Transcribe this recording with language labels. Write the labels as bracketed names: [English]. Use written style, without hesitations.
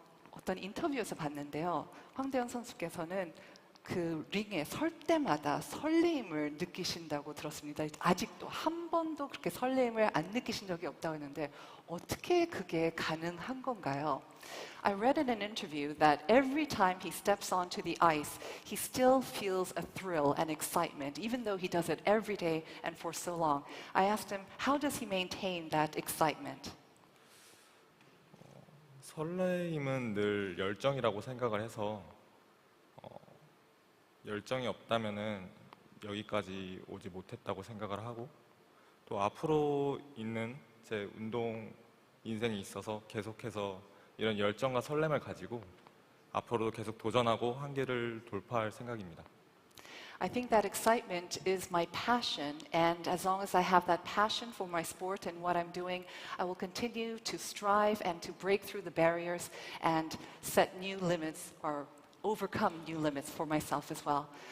[Korean] 어떤 인터뷰에서 봤는데요. 황대현 선수께서는 그 링에 설 때마다 설레임을 느끼신다고 들었습니다. 아직도 한 번도 그렇게 설레임을 안 느끼신 적이 없다고 했는데 어떻게 그게 가능한 건가요? [English] I read in an interview that every time he steps onto the ice, he still feels a thrill and excitement, even though he does it every day and for so long. I asked him, how does he maintain that excitement? [Korean] 설레임은 늘 열정이라고 생각을 해서 열정이 없다면은 여기까지 오지 못했다고 생각을 하고 또 앞으로 있는 제 운동 인생이 있어서 계속해서 이런 열정과 설렘을 가지고 앞으로도 계속 도전하고 한계를 돌파할 생각입니다. [English] I think that excitement is my passion, and as long as I have that passion for my sport and what I'm doing, I will continue to strive and to break through the barriers and set new limits or overcome new limits for myself as well.